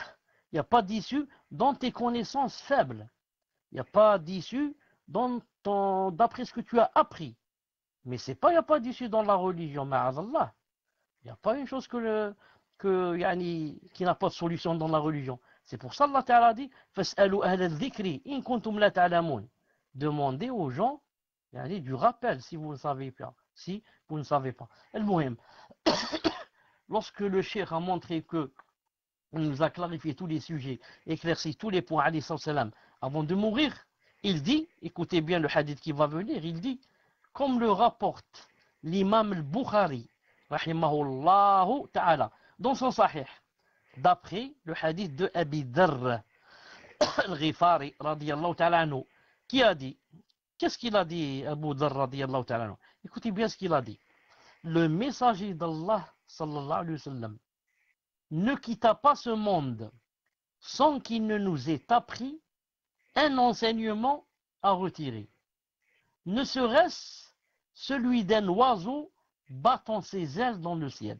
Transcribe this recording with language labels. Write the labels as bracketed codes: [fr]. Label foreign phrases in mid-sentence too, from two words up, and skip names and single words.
[fr] Il n'y a pas d'issue dans tes connaissances faibles. Il n'y a pas d'issue d'après ce que tu as appris. Mais c'est pas, il n'y a pas d'issue dans la religion, ma'azallah. Il n'y a pas une chose qui n'a pas de solution dans la religion. C'est pour ça [ar] الله تعالى [fr] dit [ar] فَاسْأَلُوا أَهْلَ الذِّكْرِ إِن كُنْتُمْ لَا تَعْلَمُونَ. [fr] Demandez aux gens du rappel si vous ne savez pas. Si vous ne savez pas. El-Muhim. Lorsque le cheikh a montré que il nous a clarifié tous les sujets, éclairci tous les points, [ar] عليه السلام, [fr] avant de mourir, il dit, écoutez bien le hadith qui va venir, il dit, comme le rapporte l'imam al-Bukhari, [ar] رحمه الله تعالى, [fr] dans son sahih, d'après le hadith de Abi Dharr al-Ghifari, [ar] رضي الله تعالى عنه, [fr] qui a dit, qu'est-ce qu'il a dit, Abu Dharr, [ar] رضي الله تعالى عنه? [fr] Écoutez bien ce qu'il a dit. Le messager d'Allah, [ar] صلى الله عليه وسلم, [fr] ne quitta pas ce monde sans qu'il ne nous ait appris un enseignement à retirer. Ne serait-ce celui d'un oiseau battant ses ailes dans le ciel.